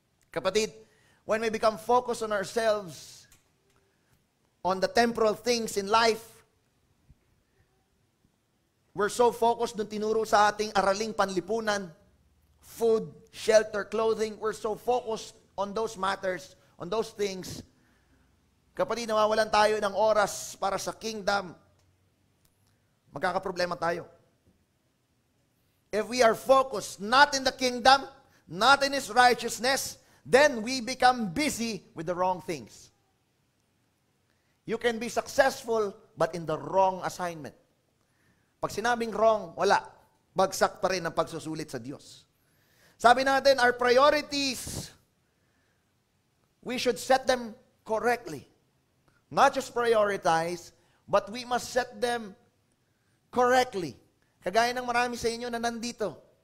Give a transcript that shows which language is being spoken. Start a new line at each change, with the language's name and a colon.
English: Kapatid, when we become focused on ourselves, on the temporal things in life, we're so focused
Filipino: dun tinuro sa ating araling panlipunan,
English: food, shelter, clothing. We're so focused on those matters, on those things.
Filipino: Kapatid, nawawalan tayo ng oras para sa kingdom, magkakaproblema tayo.
English: If we are focused not in the kingdom, not in His righteousness, then we become busy with the wrong things. You can be successful, but in the wrong assignment.
Filipino: Pag sinabing wrong, wala. Bagsak pa rin ang pagsusulit sa Diyos. Sabi natin,
English: our priorities, we should set them correctly. Not just prioritize, but we must set them correctly.
Filipino: Kagaya ng marami sa inyo na nandito.